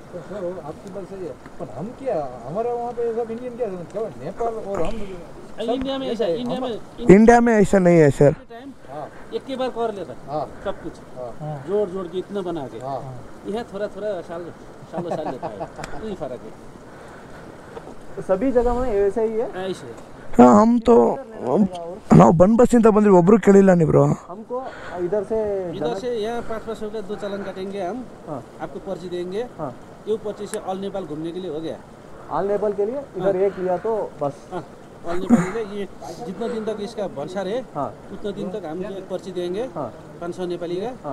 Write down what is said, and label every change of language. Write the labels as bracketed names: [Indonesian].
[Hindi] तो सर आपकी बात सही है, पर हम क्या, हमारे वहाँ पे सब इंडियन क्या नेपाल और हम इंडिया में ऐसा है, इंडिया में ऐसा नहीं है सर. टाइम एक ही बार कर लेता सब कुछ, जोड़ के इतना बना के। यहाँ थोड़ा साल लेता है, यही फर्क है। तो सभी जगह में ऐसा ही है। ऐसे हाँ हम तो [Kannada] ನಾವು ಬಂದ್ ಬಸ್ಸಿಂದ ಬಂದ್ವಿ, ಒಬ್ರು ಕೇಳಿಲ್ಲ ನೀವು ಬ್ರೋ. [Hindi] हमको इधर से यहाँ 500 का 2 चालान काटेंगे हम, आपको पर्ची देंगे। ये पर्ची से ऑल नेपाल घूमने के लिए हो गया। ऑल नेपाल के लिए इधर एक लिया तो बस। ऑल नेपाल के लिए ये जितना दिन तक इसका भंसार है उतना दिन तक हम एक पर्ची देंगे 500 नेपाली का।